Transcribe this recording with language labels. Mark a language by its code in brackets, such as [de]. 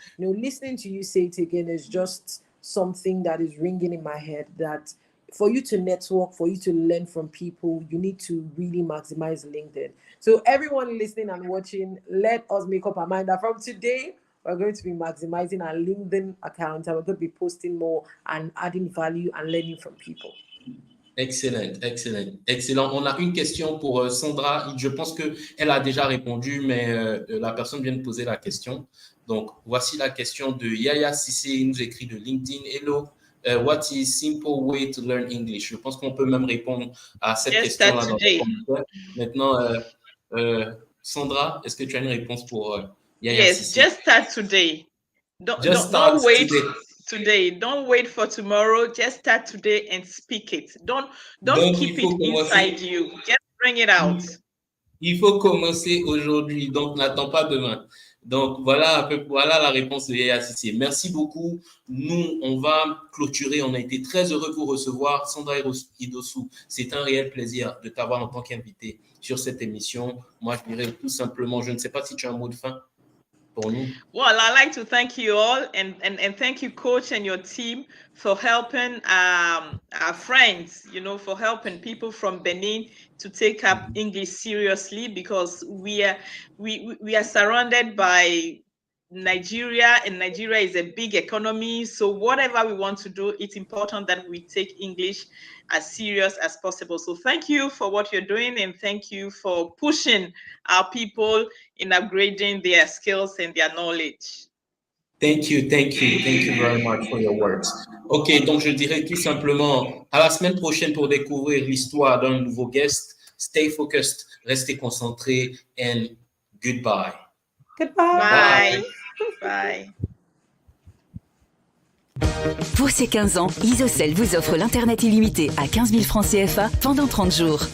[en] Listening to you say it again is just something that is ringing in my head, that for you to network, for you to learn from people, you need to really maximize LinkedIn. So everyone listening and watching, let us make up our mind that from today, we're going to be maximizing our LinkedIn account, and we're going to be posting more and adding value and learning from people. Excellent. [fr] On a une question pour Sandra. Je pense qu'elle a déjà répondu, mais la personne vient de poser la question. Donc, voici la question de Yaya Sissé. Il nous écrit de LinkedIn. [en] Hello, what is simple way to learn English? [fr] Je pense qu'on peut même répondre à cette question-là dans le commentaire. Maintenant, Sandra, est-ce que tu as une réponse pour Yaya Sissé? [en] Yes, just start today. Don't wait today. Don't wait for tomorrow. Just start today and speak it. Don't keep it inside you. Just bring it out. [fr] Il faut commencer aujourd'hui, donc n'attends pas demain. Donc voilà la réponse de Yaya Sissé. Merci beaucoup. Nous, on va clôturer. On a été très heureux de vous recevoir. Sandra IDOSSOU, c'est un réel plaisir de t'avoir en tant qu'invitée sur cette émission. Moi, je dirais tout simplement, je ne sais pas si tu as un mot de fin pour nous. [en] Well, I'd like to thank you all and thank you, Coach, and your team for helping our friends, for helping people from Benin to take up English seriously, because we are surrounded by Nigeria, and Nigeria is a big economy. So whatever we want to do, it's important that we take English as serious as possible. So thank you for what you're doing, and thank you for pushing our people in upgrading their skills and their knowledge. Thank you very much for your words. [fr] Ok, donc je dirais tout simplement à la semaine prochaine pour découvrir l'histoire d'un nouveau guest. [en] Stay focused, [fr] restez concentrés, [en] and goodbye. Goodbye. Bye. [fr] Pour ces 15 ans, IDOSSOU vous offre l'Internet illimité à 15 000 francs CFA pendant 30 jours.